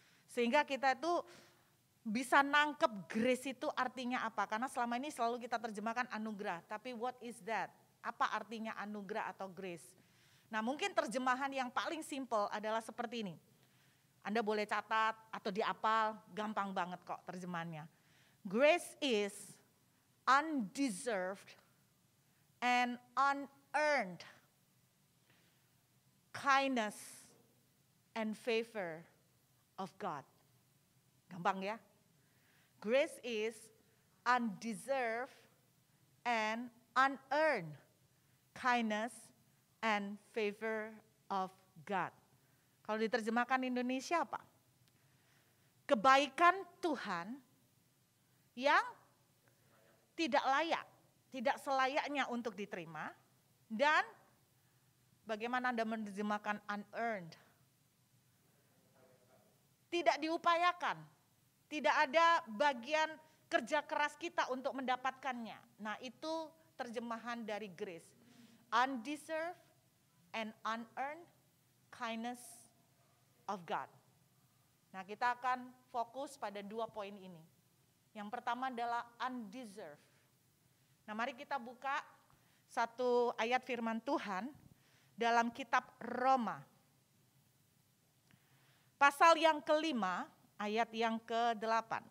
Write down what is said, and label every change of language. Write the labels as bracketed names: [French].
[Indonesian] Sehingga kita itu bisa nangkep grace itu artinya apa. Karena selama ini selalu kita terjemahkan anugerah. Tapi [English] what is that? [Indonesian] Apa artinya anugerah atau grace? Nah, mungkin terjemahan yang paling simple adalah seperti ini. Anda boleh catat atau dihafal, gampang banget kok terjemahannya. [English] Grace is undeserved and unearned kindness and favor of God. [Indonesian] Gampang ya? [English] Grace is undeserved and unearned kindness and favor of God. [Indonesian] Kalau diterjemahkan Indonesia apa? Kebaikan Tuhan yang tidak layak, tidak selayaknya untuk diterima, dan bagaimana Anda menerjemahkan unearned? Tidak diupayakan, tidak ada bagian kerja keras kita untuk mendapatkannya. Nah, itu terjemahan dari grace. [English] Undeserved and unearned kindness of God. [Indonesian] Nah, kita akan fokus pada 2 poin ini. Yang pertama adalah undeserved. Nah, mari kita buka satu ayat firman Tuhan dalam kitab Roma. Pasal yang kelima, ayat yang ke-8.